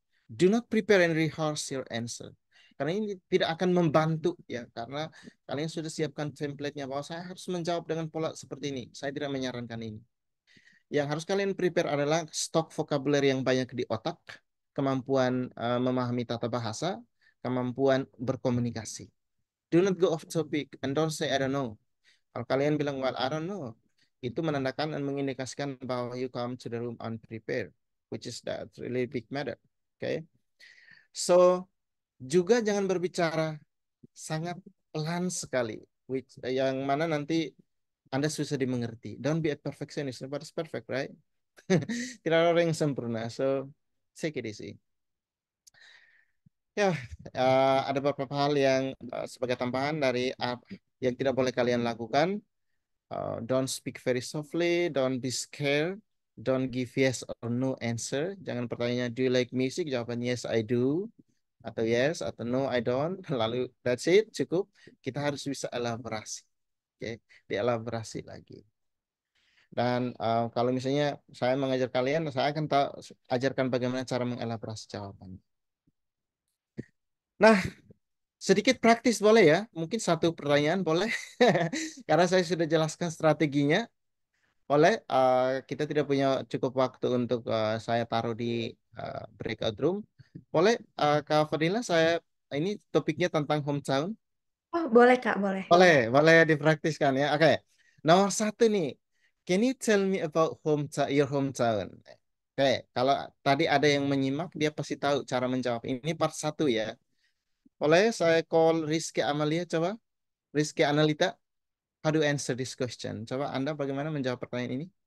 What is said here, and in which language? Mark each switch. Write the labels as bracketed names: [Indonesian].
[English] Do not prepare and rehearse your answer. [Indonesian] Karena ini tidak akan membantu ya, karena kalian sudah siapkan template-nya bahwa saya harus menjawab dengan pola seperti ini. Saya tidak menyarankan ini. Yang harus kalian prepare adalah stok vocabulary yang banyak di otak, kemampuan memahami tata bahasa, kemampuan berkomunikasi. [English] Do not go off topic and don't say I don't know. [Indonesian] Kalau kalian bilang [English] well I don't know, [Indonesian] itu menandakan dan mengindikasikan bahwa [English] you come to the room unprepared, which is that really big matter. Okay. [Indonesian] So juga jangan berbicara sangat pelan sekali, yang mana nanti Anda susah dimengerti. [English] Don't be a perfectionist. Nobody's perfect, right? [Indonesian] Tidak ada orang yang sempurna. [English] So take it easy. [Indonesian] Ya, ada beberapa hal yang sebagai tambahan dari yang tidak boleh kalian lakukan. [English] Don't speak very softly, don't be scared, don't give yes or no answer. [Indonesian] Jangan pertanyaannya [English] do you like music? [Indonesian] Jawaban [English] yes I do, atau yes atau no I don't. [Indonesian] Lalu [English] that's it, [Indonesian] cukup. Kita harus bisa elaborasi, oke? Dielaborasi lagi. Dan kalau misalnya saya mengajar kalian, saya akan ajarkan bagaimana cara mengelaborasi jawaban. Nah, sedikit praktis boleh ya? Mungkin satu pertanyaan boleh? Karena saya sudah jelaskan strateginya. Boleh, kita tidak punya cukup waktu untuk saya taruh di breakout room. Boleh, Kak Fadila, saya ini topiknya tentang hometown. Oh, boleh Kak, boleh. Boleh, boleh dipraktiskan ya. Oke, nomor satu nih. [English] Can you tell me about your hometown? [Indonesian] Oke, kalau tadi ada yang menyimak, dia pasti tahu cara menjawab. Ini part satu ya. Boleh saya call Rizky Amalia, coba. [English] Rizky Analita, how do you answer this question? [Indonesian] Coba Anda bagaimana menjawab pertanyaan ini?